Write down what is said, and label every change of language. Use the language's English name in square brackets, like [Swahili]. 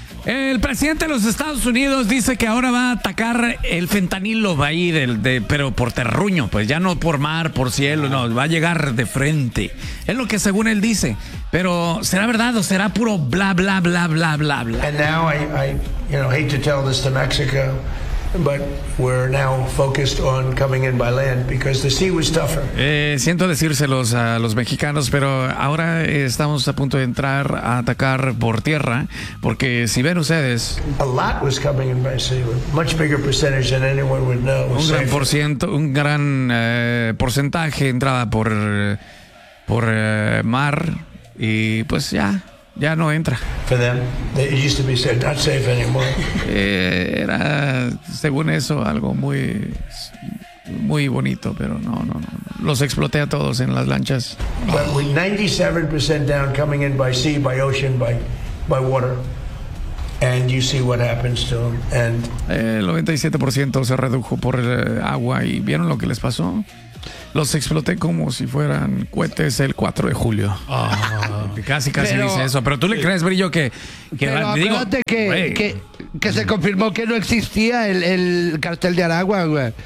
[Spanish] El presidente de los Estados Unidos dice que ahora va a atacar el fentanilo, va a ir, pero por terruño, pues ya no por mar, por cielo, no, va a llegar de frente. Es lo que según él dice, pero ¿será verdad o será puro bla, bla, bla, bla, bla, bla? [English] And now I you know, hate to tell this to Mexico, but we're now focused on coming in by land because the sea was tougher. [Spanish] Siento decírselos a los mexicanos, pero ahora estamos a punto de entrar a atacar por tierra, porque si ven ustedes, [English] a lot was coming in by sea, much bigger percentage than anyone would know. [Spanish] Un gran porcentaje entrada por mar, y pues ya no entra. [English] For them, it used to be said, not safe anymore. [Spanish] Era, según eso, algo muy, muy bonito, pero no. Los exploté a todos en las lanchas. [English] But with 97% down, coming in by sea, by ocean, by water, and you see what happens to them. And [Spanish] el 97% se redujo por el agua, y ¿vieron lo que les pasó? Los exploté como si fueran cohetes el 4 de julio. Casi pero, dice eso. Pero tú le crees, Brillo, que pero acuérdate, digo, que se confirmó que no existía el cartel de Aragua, güey.